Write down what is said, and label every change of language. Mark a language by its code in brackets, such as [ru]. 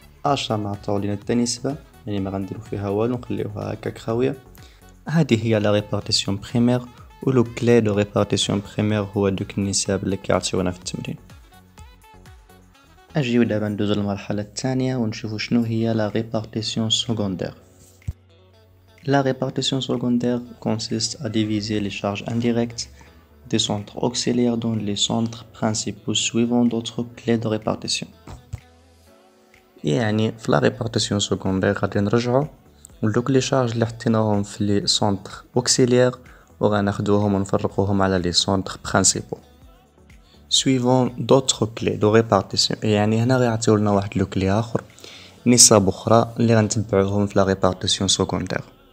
[ar] اشا نعطيو لينا حتى نسبة، يعني ما غنديرو فيها والو نخليوها هكاك خاوية. هذه هي لا ريبارتيسيون بريمير، و لو كلي دو ريبارتيسيون بريمير هو دوك النسب اللي كيعطيونا في التمرين. اجيو دابا ندوزو للمرحلة الثانية ونشوفو شنو هي لا ريبارتيسيون سكوندير. [fr] La répartition secondaire consiste à diviser les charges indirectes des centres auxiliaires dans les centres principaux suivant d'autres clés de répartition. [ar] يعني في la répartition secondaire غادي نرجعو لدوك لي شارج اللي حطيناهم في لي سونتر اوكسيليير وغناخدوهم ونفرقوهم على لي سونتر برينسيپو [fr] suivant d'autres clés de répartition. [ar] يعني هنا غيعطيولنا واحد لو كلي اخر، نسب اخرى اللي غنتبعوهم في la répartition secondaire.